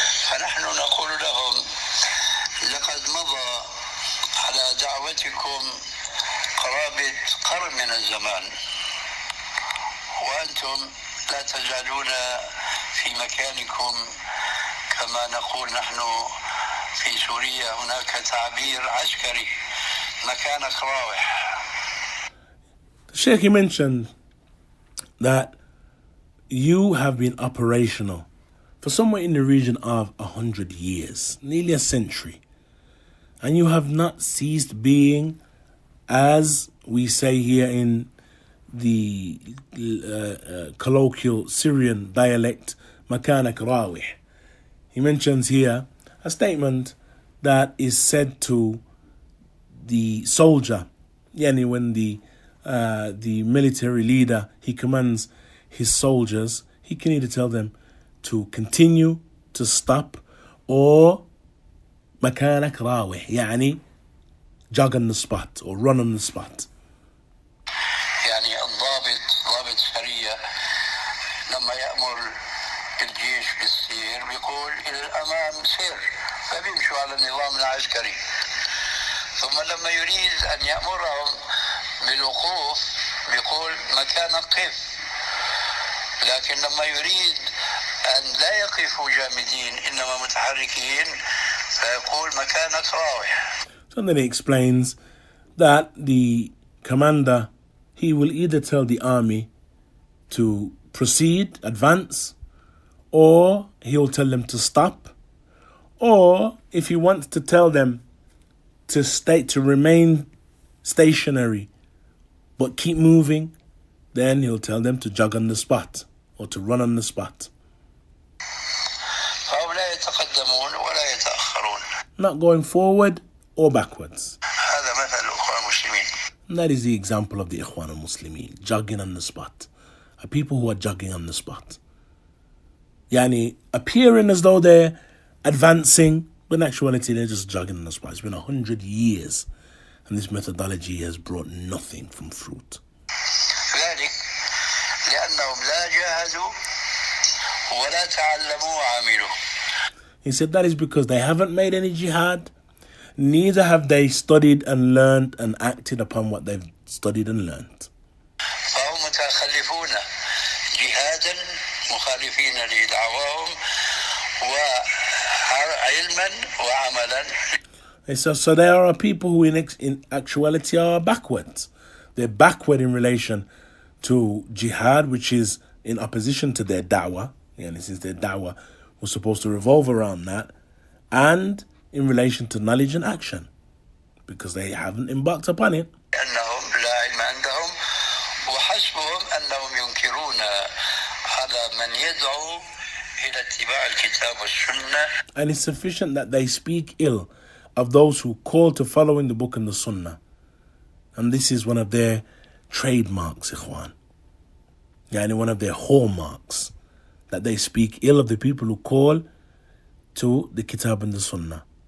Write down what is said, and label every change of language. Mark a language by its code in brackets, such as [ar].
[ar] فنحن نقول لهم لقد مضى على دعوتكم قرابة قرن من الزمان وأنتم لا تزالون في مكانكم كما نقول نحن في سوريا هناك تعبير عسكري مكانك راوح. [en] The Sheikh, he mentioned that you have been operational for somewhere in the region of 100 years, nearly a century, and you have not ceased being, as we say here in the colloquial Syrian dialect, [ar] makanak rawih. [en] He mentions here a statement that is said to the soldier, yani when the military leader, he commands his soldiers, he can either tell them to continue, to stop, or [ar] makanak rawih, [en] yani jog on the spot or run on the spot. [ar] يعني الضابط ضابط سرية لما يأمر الجيش بالسير بيقول إلى الأمام سير فبيمشوا على النظام العسكري ثم لما يريد أن يأمرهم بالوقوف بيقول مكانك قف لكن لما يريد أن لا يقفوا جامدين إنما متحركين فيقول مكانك راوح. [en] So then he explains that the commander, he will either tell the army to proceed, advance, or he'll tell them to stop, or if he wants to tell them to remain stationary but keep moving, then he'll tell them to jog on the spot or to run on the spot. [ar] فهؤلاء يتقدمون ولا يتأخرون. [en] Not going forward or backwards. [ar] هذا مثل الإخوان المسلمين. [en] And that is the example of the Ikhwan al-Muslimin, jogging on the spot. Are people who are jogging on the spot. Yani, appearing as though they're advancing, but in actuality they're just jogging on the spot. It's been 100 years, and this methodology has brought nothing from fruit. [ar] ذلك لأنهم لا جاهدوا ولا تعلموا وعملوا. [en] He said that is because they haven't made any jihad, neither have they studied and learned and acted upon what they've studied and learned. [ar] فهم متخلفون جهادا مخالفين لدعواهم وعلما وعملا. [en] So there are people who in actuality are backwards. They're backward in relation to jihad, which is in opposition to their da'wah. And since their da'wah was supposed to revolve around that. And in relation to knowledge and action, because they haven't embarked upon it. [ar] أنهم لا علم عندهم وحسبهم أنهم ينكرون على من يدعو إلى اتباع الكتاب والسنة. [en] And it's sufficient that they speak ill of those who call to following the book and the Sunnah. And this is one of their trademarks, Ikhwan. Yani one of their hallmarks, that they speak ill of the people who call to the Kitab and the Sunnah.